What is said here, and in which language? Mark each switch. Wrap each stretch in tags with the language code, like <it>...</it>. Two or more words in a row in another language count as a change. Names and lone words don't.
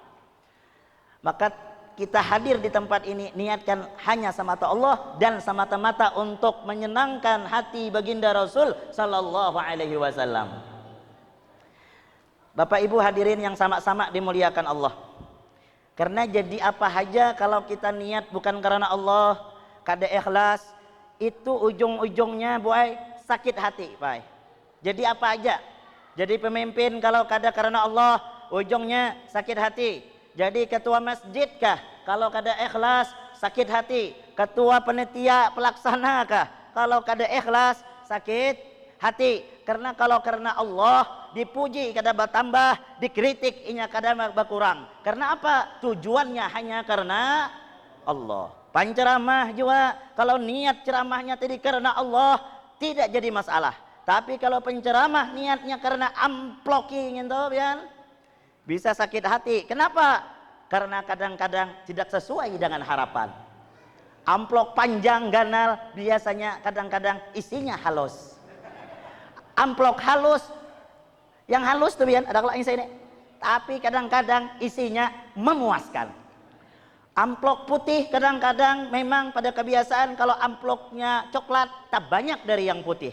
<id>Maka kita hadir di tempat ini niatkan hanya semata Allah dan semata-mata untuk menyenangkan hati baginda Rasul</id> <ar>صلى الله عليه وسلم.</ar> <id>Bapak Ibu hadirin yang sama-sama dimuliakan Allah. Karena jadi apa aja kalau kita niat bukan karena Allah, kada ikhlas, itu ujung-ujungnya boy sakit hati, Pak. Jadi apa aja. Jadi pemimpin kalau kada karena Allah, ujungnya sakit hati. Jadi ketua masjid kah? Kalau kada ikhlas sakit hati. Ketua panitia pelaksana kah? Kalau kada ikhlas sakit hati. Karena kalau karena Allah dipuji kada bertambah, dikritik inya kada berkurang. Karena apa? Tujuannya hanya karena Allah. Panceramah juga kalau niat ceramahnya tadi karena Allah tidak jadi masalah. Tapi kalau penceramah niatnya karena amploking itu pian bisa sakit hati. Kenapa? Karena kadang-kadang tidak sesuai dengan harapan. Amplok panjang ganal biasanya kadang-kadang isinya halus. Amplok halus, yang halus tuh pian ada kalau ini. Tapi kadang-kadang isinya memuaskan. Amplok putih kadang-kadang memang pada kebiasaan kalau amploknya coklat tak banyak dari yang putih.</id>